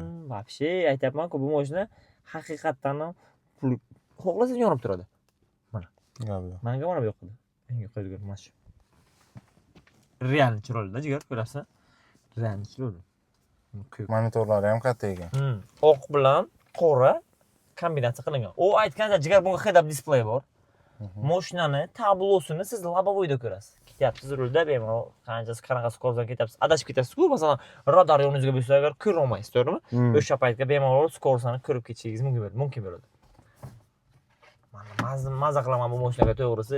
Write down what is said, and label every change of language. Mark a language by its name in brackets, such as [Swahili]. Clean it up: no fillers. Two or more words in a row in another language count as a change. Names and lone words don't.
[Uzbek] Вообще aytayapman-ku, bu mashina haqiqatan ham pul xohlasangiz yonib turadi. Mana. Gap yo'q. Menga mana bu yoqda. Menga qo'yilgan mana shu. Realni chiroyli-da jigar, ko'rasizmi? Realni chiroyli. Monitorlari ham katta ekan. Oq bilan qora kombinatsiya qilingan. U aytgancha jigar bunga head up display bor. Mashinani tablosini siz loboviyda ko'rasiz. Ketyapsiz rulda bemalol qanaqa skordan ketyapsiz. Adashib ketasiz-ku, masalan, radar yoningizga bo'lsa agar ko'ra olmaysiz, to'g'rimi? O'sha paytga bemalol skorsani ko'rib ketishingiz mumkin bo'ladi. Mana maza qilaman bu mashinaga to'g'risi.